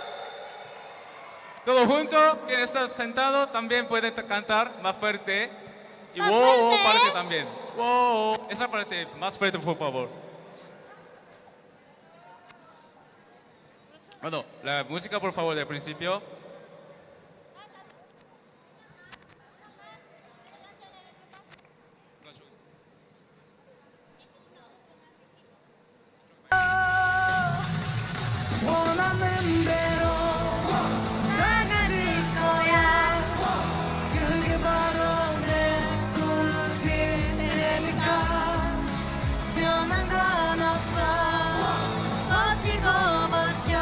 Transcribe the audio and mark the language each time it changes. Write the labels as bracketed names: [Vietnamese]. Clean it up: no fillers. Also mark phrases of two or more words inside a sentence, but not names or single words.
[Spanish] Todos juntos, quien está sentado también puede cantar más fuerte. Y Más wow, fuerte. parte también. Wow, esa parte más fuerte, por favor. Bueno, la música, por favor, del principio. [Korean] 원하는 대로 작아질 거야 그게 바로 내 꿈일 테니까 변한 건 없어 버티고 버텨